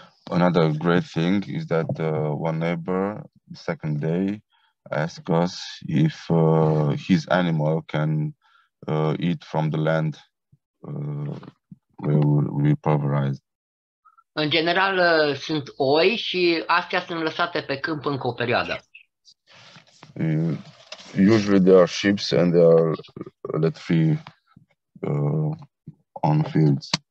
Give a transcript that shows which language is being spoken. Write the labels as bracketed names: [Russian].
[English] Another great thing is that one neighbor, the second day, asked us if his animal can eat from the land where we pulverized. [Romanian] În general sunt oi și astea sunt lăsate pe câmp încă o perioadă. [English] Usually there are sheep and they are let free on fields.